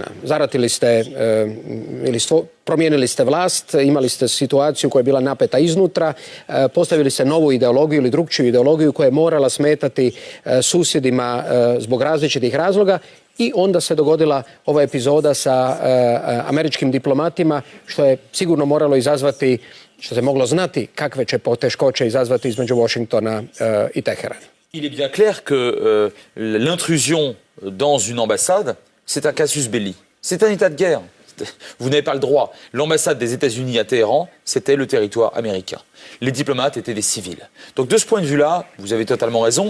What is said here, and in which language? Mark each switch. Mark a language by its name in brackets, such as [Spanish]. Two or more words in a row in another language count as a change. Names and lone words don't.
[Croatian] Zaratili ste ili promijenili ste vlast, imali ste situaciju koja je bila napeta iznutra, postavili ste novu ideologiju ili drugčiju ideologiju koja je morala smetati susjedima zbog različitih razloga i onda se dogodila ova epizoda sa američkim diplomatima, što je sigurno moralo izazvati, što se moglo znati kakve će poteškoće izazvati između Washingtona i Teherana. [French] Il est bien clair que l'intrusion dans une ambassade, c'est un [Latin] casus belli. [French] C'est un état de guerre. Vous n'avez pas le droit. L'ambassade des États-Unis à Téhéran, c'était le territoire américain. Les diplomates étaient des civils. Donc de ce point de vue-là, vous avez totalement raison.